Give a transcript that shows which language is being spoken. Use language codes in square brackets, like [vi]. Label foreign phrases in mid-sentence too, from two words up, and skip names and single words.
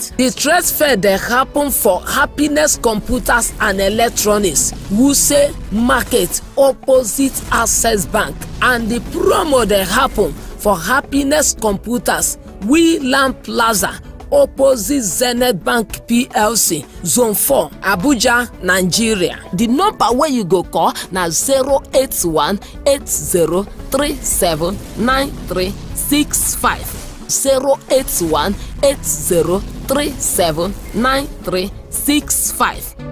[pcm] The trade fair they happen for Happiness Computers and Electronics, Wuse Market opposite Access Bank, and the promo they happen for Happiness Computers, Wheeland Plaza opposite Zenith Bank PLC, Zone 4, Abuja, Nigeria. The number where you go call na 081 80379365. 081 80379365.